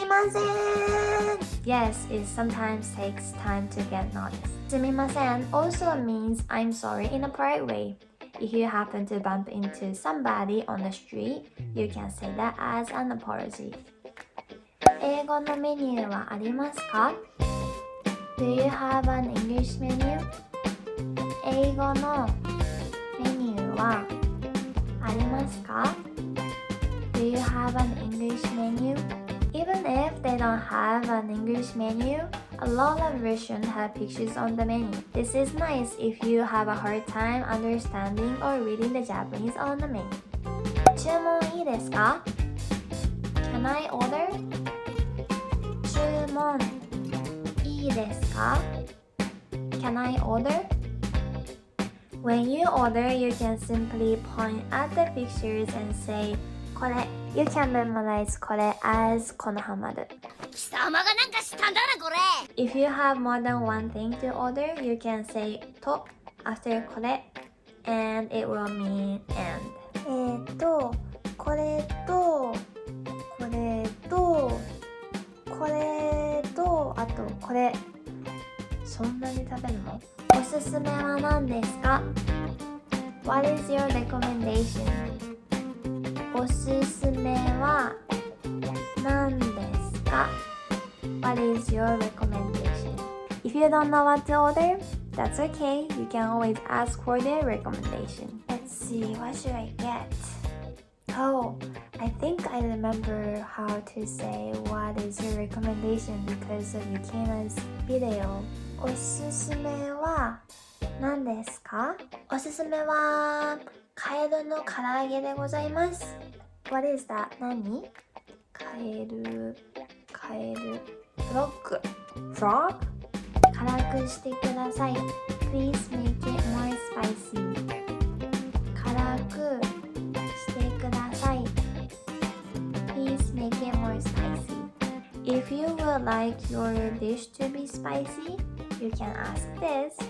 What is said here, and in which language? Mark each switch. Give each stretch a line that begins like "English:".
English: Sumimasen! Yes, it sometimes takes time to get noticed. Sumimasen also means I'm sorry in a polite way. If you happen to bump into somebody on the street, you can say that as an apology.
Japanese: 英語のメニューはありますか?
English: Do you have an English menu?
Japanese: 英語のメニューはありますか?
English: Do you have an English menu? Even if they don't have an English menu, a lot of restaurants have pictures on the menu. This is nice if you have a hard time understanding or reading the Japanese on the menu.
Japanese: 注文いいですか?
English: Can I order?
Japanese: 注文いいですか?
English: Can I order? When you order, you can simply point at the pictures and say これ. You can memorize これ as このはまる.
Japanese: 貴様がなんかしたんだなこれ.
English: If you have more than one thing to order, you can say と after これ and it will mean and.
Japanese: これとこれとこれとあとこれ。そんなに食べるの?おすすめは何ですか?
English: What is your recommendation?
Japanese: おすすめは何ですか?
English: What is your recommendation? If you don't know what to order, that's okay. You can always ask for their recommendation. Let's see, what should I get? Oh, I think I remember how to say what is your recommendation because of Yukina's video.
Japanese: おすすめは何ですか? おすすめはカエルの唐揚げでございます。
English: What is that?
Japanese: 何? カエルフロッグ Frog? 辛くしてください
English: Please make it more spicy 辛くしてください Please make it more spicy If you would like your dish to be spicy, you can ask this.